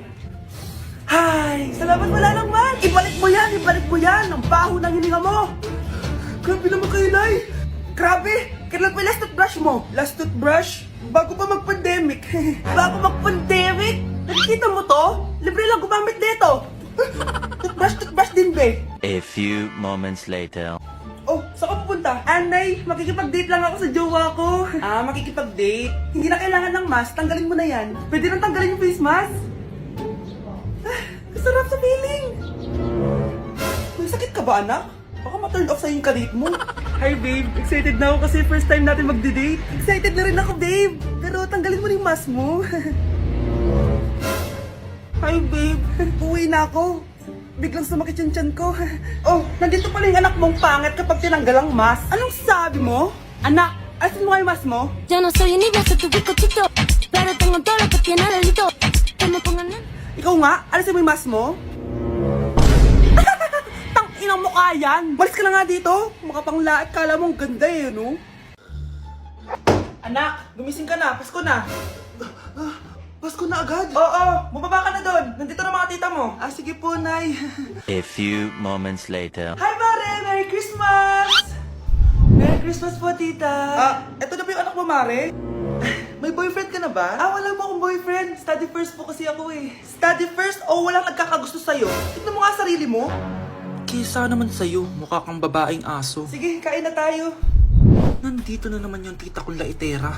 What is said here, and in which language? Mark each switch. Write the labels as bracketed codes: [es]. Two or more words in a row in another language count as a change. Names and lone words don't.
[tl] Ay, salamat wala lang, man. Ibalik mo yan, ibalik mo yan. Ang baho ng hininga mo. Grabe naman kayo, Nay. Grabe, kailan pa yung [en] last toothbrush [tl] mo? [en] Last toothbrush? [tl] Bago pa mag-pandemic. Bago mag-pandemic? Nakikita mo to? Libre lang gumamit dito. Toothbrush din, be. [en] A few moments later. [tl] Oh, saan ka pupunta? Anay, makikipag-date lang ako sa jowa ko. Ah, makikipag-date. Hindi na kailangan ng mask, tanggalin mo na yan. Pwede nang tanggalin yung [en] face mask. [tl] Sarap sa feeling. May sakit ka ba, anak? Baka ma- [en] turn off [tl] sa'yo yung karit mo. [en] Hi, babe. [tl] Excited na ako kasi [en] first time [tl] natin magde-date. Excited na rin ako, babe. Pero tanggalin mo na yung mask mo. [en] Hi, babe. [tl] Uwi na ako. Biglang sumakit yung tiyan ko. Oh, nandito pala yung anak mong pangit kapag tinanggal ang mask. Anong sabi mo? Anak, asin mo nga yung mask mo? [es] Yo no soy universo, tu bizcochito, pero tengo todo lo que tiene delito. Que me pongan en... [tl] Ikaw nga, alisin mo yung mask mo. Tang inang mukha yan. Malis ka na nga dito. Makapanglaat, kala mong ganda eh, no? Anak, gumising ka na. Pasko na. Pasko na agad. Oo, bumaba ka na doon. Nandito na mga tita mo. Ah, sige po, Nay. [en] A few moments later. Hi, Mare! Merry Christmas! Merry Christmas po, tita. [tl] Ah, eto na ba yung anak mo, Mare? May boyfriend ka na ba? Ah, wala mo akong boyfriend. [en] Study first [tl] po kasi ako eh. [en] Study first [tl] o walang nagkakagusto sa'yo? Tignan mo nga sarili mo. Kisa naman sa'yo, mukha kang babaeng aso. Sige, kain na tayo. Nandito na naman yung tita kong laitera.